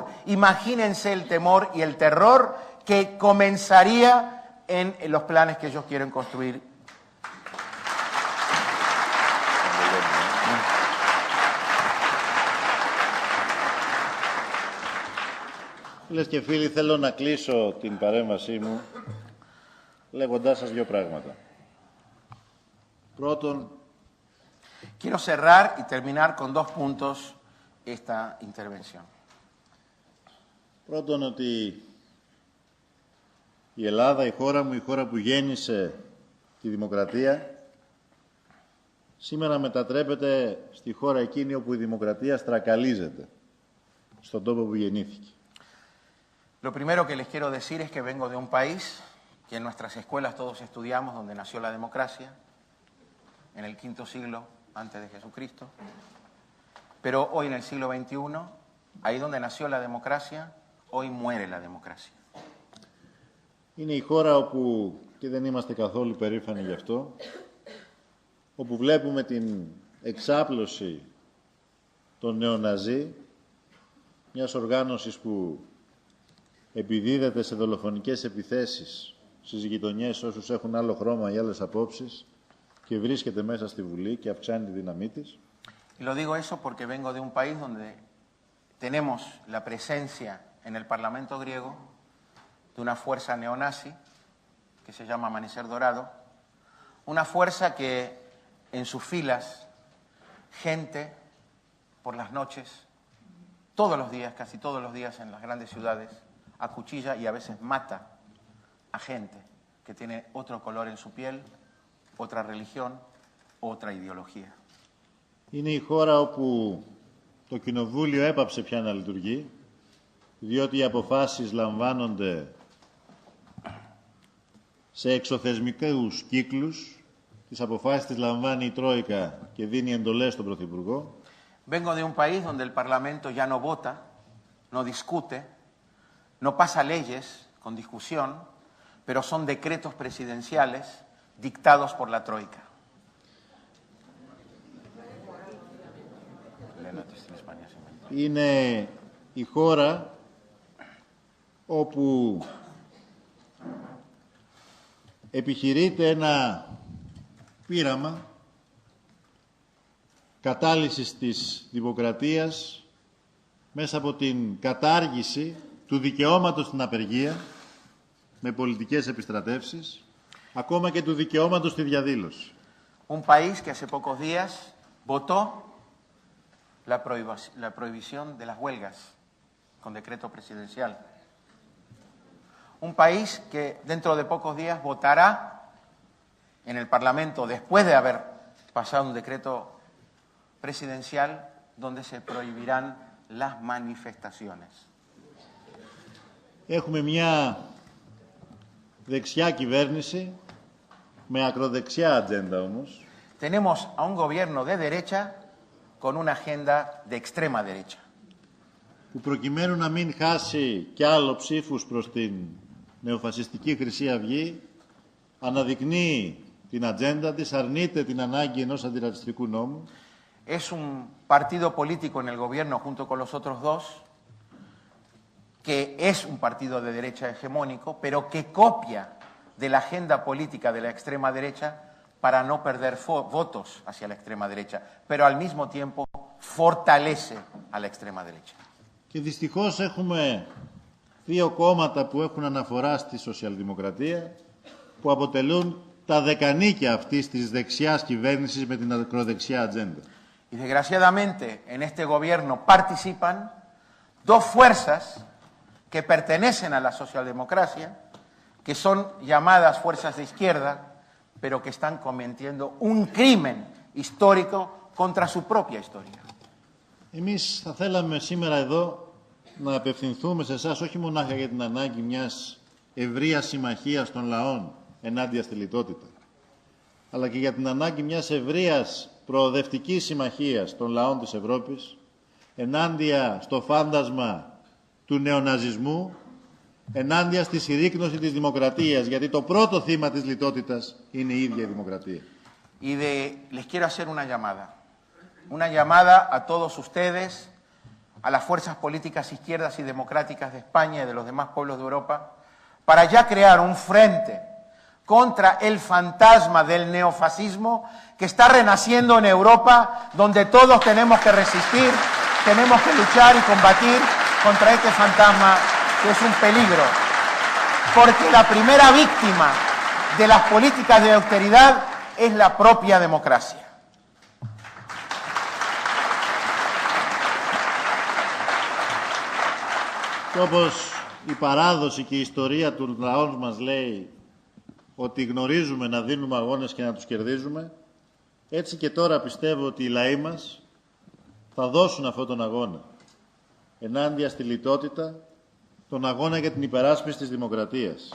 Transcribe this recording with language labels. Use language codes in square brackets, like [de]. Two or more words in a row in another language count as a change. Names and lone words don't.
[es] Imagínense el temor y el terror que comenzaría en los planes que ellos quieren construir. [el] Φίλες και φίλοι, θέλω να κλείσω την παρέμβασή μου λέγοντάς σας δύο πράγματα. Πρώτον, [es] quiero cerrar y terminar con dos puntos esta intervención. [el] Πρώτον, ότι η Ελλάδα, η χώρα μου, η χώρα που γέννησε τη δημοκρατία, σήμερα μετατρέπεται στη χώρα εκείνη όπου η δημοκρατία στρακαλίζεται, στον τόπο που γεννήθηκε. [es] Lo primero que les quiero decir es que vengo de un país que en nuestras escuelas todos estudiamos, donde nació la democracia, en el V siglo antes de Jesucristo. Pero hoy en el siglo XXI, ahí donde nació la democracia, hoy muere la democracia. [el] Είναι η χώρα όπου, και δεν είμαστε καθόλου περήφανοι γι' αυτό, όπου βλέπουμε την εξάπλωση των νεοναζί, μιας οργάνωσης που επιδίδεται σε δολοφονικές επιθέσεις στις γειτονιές όσους έχουν άλλο χρώμα ή άλλες απόψεις και βρίσκεται μέσα στη Βουλή και αυξάνει τη δύναμή της. [es] Y lo digo eso porque vengo de un país donde tenemos la presencia en el Parlamento griego de una fuerza neonazi que se llama Amanecer Dorado, una fuerza que en sus filas gente por las noches, todos los días, casi todos los días en las grandes ciudades, acuchilla y a veces mata a gente que tiene otro color en su piel, otra religión, otra ideología. [el] Είναι η χώρα όπου το κοινοβούλιο έπαψε πια να λειτουργεί, διότι οι αποφάσεις λαμβάνονται σε εξωθεσμικούς κύκλους, τις αποφάσεις τις λαμβάνει η Τρόικα και δίνει εντολές στον Πρωθυπουργό. [es] Vengo de un país donde el Parlamento ya no vota, no discute, no pasa leyes con discusión, pero son decretos presidenciales dictados por la Troika. [el] Είναι η χώρα όπου επιχειρείται ένα πείραμα κατάλυσης της δημοκρατίας μέσα από την κατάργηση του δικαιώματος στην απεργία με πολιτικές επιστρατεύσεις, ακόμα και του δικαιώματος στη διαδήλωση. [es] Un país que hace pocos días votó la prohibición de las huelgas con decreto presidencial. Un país que dentro de pocos días votará en el Parlamento, después de haber pasado un decreto presidencial, donde se prohibirán las manifestaciones. [el] Έχουμε μια δεξιά κυβέρνηση, με ακροδεξιά ατζέντα όμως. [es] Tenemos a un gobierno de derecha con una agenda de extrema derecha. [el] Που προκειμένου να μην χάσει κι άλλο ψήφους προς την νεοφασιστική Χρυσή Αυγή, αναδεικνύει την ατζέντα της, αρνείται την ανάγκη ενός αντιρατσιστικού νόμου. [es] Es un partido político en el gobierno junto con los otros dos, que es un partido de derecha hegemónico, pero que copia de la agenda política de la extrema derecha para no perder votos hacia la extrema derecha, pero al mismo tiempo fortalece a la extrema derecha. [el] Και δυστυχώς έχουμε δύο κόμματα που έχουν αναφορά στη σοσιαλδημοκρατία, που αποτελούν τα δεκανίκια αυτής της δεξιάς κυβέρνησης με την ακροδεξιά ατζέντα. [es] Y desgraciadamente en este gobierno participan dos fuerzas que pertenecen a la socialdemocracia, que son llamadas fuerzas de izquierda, pero que están cometiendo un crimen histórico contra su propia historia. [el] Εμείς θα θέλαμε σήμερα εδώ να απευθυνθούμε σε εσάς όχι μονάχα για την ανάγκη μιας ευρείας συμμαχίας των λαών ενάντια στη λιτότητα, αλλά και για την ανάγκη μιας ευρείας προοδευτικής συμμαχίας των λαών της Ευρώπης, ενάντια στο φάντασμα του νεοναζισμού, ενάντια στη συρρίκνωση της δημοκρατίας, γιατί το πρώτο θύμα της λιτότητας είναι η ίδια η δημοκρατία. [es] Les quiero hacer una llamada a todos ustedes, a las fuerzas políticas izquierdas y democráticas de España y de los demás pueblos de Europa, para ya crear un frente contra el fantasma del neofascismo que está renaciendo en Europa, donde todos tenemos que resistir, tenemos que luchar y combatir contra este fantasma que es un peligro. Porque la primera víctima de las políticas de austeridad es la propia democracia. [el] Όπως η παράδοση και η ιστορία του λαού μας λέει ότι γνωρίζουμε να δίνουμε αγώνες και να τους κερδίζουμε, έτσι και τώρα πιστεύω ότι οι λαοί μας θα δώσουν αυτόν τον αγώνα ενάντια στη λιτότητα, τον αγώνα για την υπεράσπιση της δημοκρατίας.